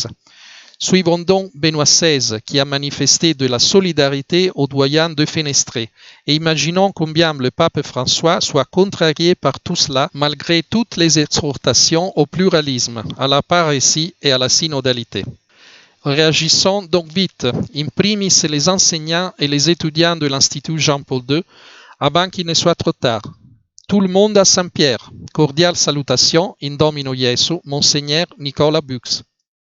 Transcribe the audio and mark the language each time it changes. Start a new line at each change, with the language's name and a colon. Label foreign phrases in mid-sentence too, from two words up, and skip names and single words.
French: Suivons donc Benoît XVI qui a manifesté de la solidarité aux doyens de Fenestré et imaginons combien le pape François soit contrarié par tout cela malgré toutes les exhortations au pluralisme, à la parésie et à la synodalité. Réagissons donc vite,
Latin: in primis
French: les enseignants et les étudiants de l'Institut Jean-Paul II, avant qu'il ne soit trop tard. Tout le monde à Saint-Pierre. Cordiale salutation
Latin: in Domino Iesu,
French: Monseigneur Nicolas Bux.